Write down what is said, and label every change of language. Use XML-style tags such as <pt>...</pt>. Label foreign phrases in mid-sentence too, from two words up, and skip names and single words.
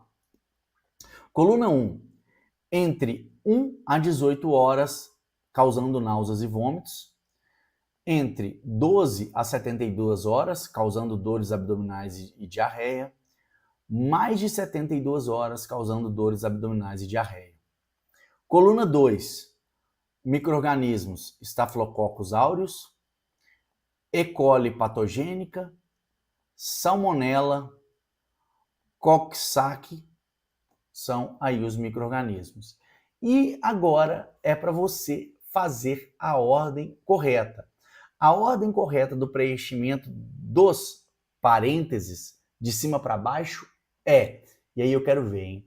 <pt>Coluna 1, entre 1 a 18 horas, causando náuseas e vômitos. Entre 12 a 72 horas, causando dores abdominais e diarreia. Mais de 72 horas, causando dores abdominais e diarreia. Coluna 2, micro-organismos Staphylococcus aureus, E. coli patogênica, salmonella, Coxsackie, são aí os micro-organismos. E agora é para você fazer a ordem correta. A ordem correta do preenchimento dos parênteses de cima para baixo é, e aí eu quero ver, hein?</pt>